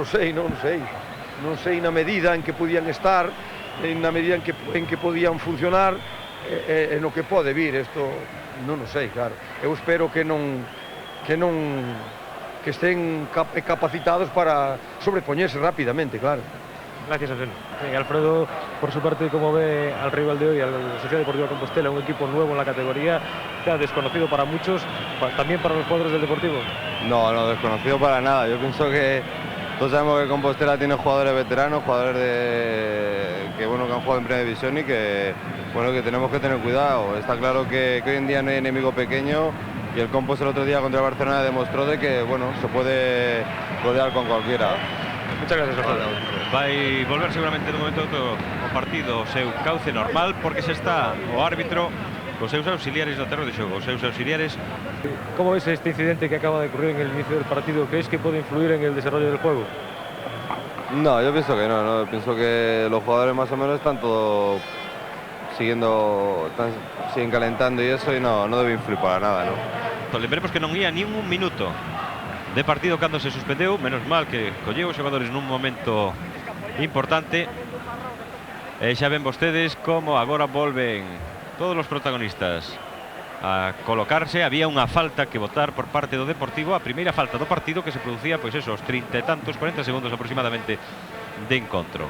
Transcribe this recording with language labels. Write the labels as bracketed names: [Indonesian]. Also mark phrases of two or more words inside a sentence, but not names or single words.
[Galician] Non sei na medida en que podían estar, na medida en que podían funcionar, e no que pode vir, isto non o sei, claro. Eu espero que estén capacitados para sobrepoñerse rapidamente, claro. [Spanish] Gracias, Arsenio. Alfredo, por su parte, ¿cómo ve al rival de hoy, a la Sociedad Deportiva Compostela, un equipo nuevo en la categoría, ya desconocido para muchos, también para los jugadores del Deportivo? No, desconocido para nada. Yo pienso que todos sabemos que Compostela tiene jugadores veteranos, jugadores que han jugado en primera división y que tenemos que tener cuidado. Está claro que hoy en día no hay enemigo pequeño. Y el Compos el otro día contra el Barcelona demostró de que, se puede rodear con cualquiera. Muchas gracias, Alfredo. [Galician] Vai volver seguramente no momento o partido o seu cauce normal, porque se está o árbitro cos seus auxiliares no terreno de xogo. Os seus auxiliares. [Spanish] ¿Cómo ves este incidente que acaba de ocurrir en el inicio del partido? ¿Crees que puede influir en el desarrollo del juego? No, yo pienso que no. Pienso que los jugadores más o menos están todos siguen calentando y eso, y no debe influir para nada, ¿no? [Galician] Lembremos que non ia nin un minuto de partido cando se suspendeu, menos mal que colleu os xogadores nun momento importante. E xa ven vostedes como agora volven todos os protagonistas a colocarse. Había unha falta que votar por parte do Deportivo, a primeira falta do partido, que se producía, pois eso, os 30 e tantos, 40 segundos aproximadamente de encontro.